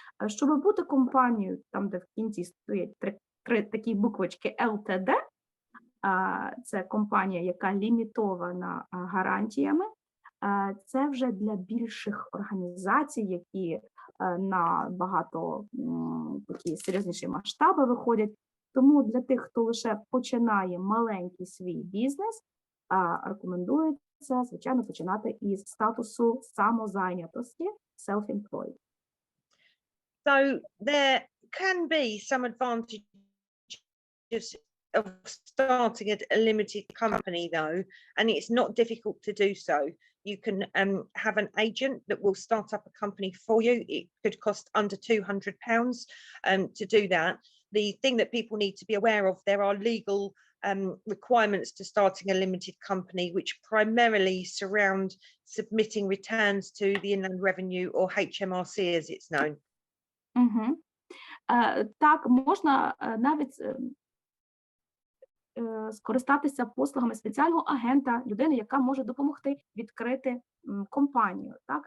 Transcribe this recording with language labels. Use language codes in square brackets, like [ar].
[uk] Щоб бути компанією, там, де в кінці стоять три такі буквочки LTD, це компанія, яка лімітована гарантіями, це вже для більших організацій, які на багато такі серйозніші масштаби виходять. Тому для тих, хто лише починає маленький свій бізнес, рекомендується, звичайно, починати із статусу самозайнятості, self-employed. [en] So there can be some advantages of starting a limited company, though, and it's not difficult to do so. You can have an agent that will start up a company for you. It could cost under £200 to do that. The thing that people need to be aware of, there are legal requirements to starting a limited company, which primarily surround submitting returns to the Inland Revenue, or HMRC as it's known. Угу. [uk] Так, можна навіть скористатися послугами спеціального агента, людини, яка може допомогти відкрити компанію. Так?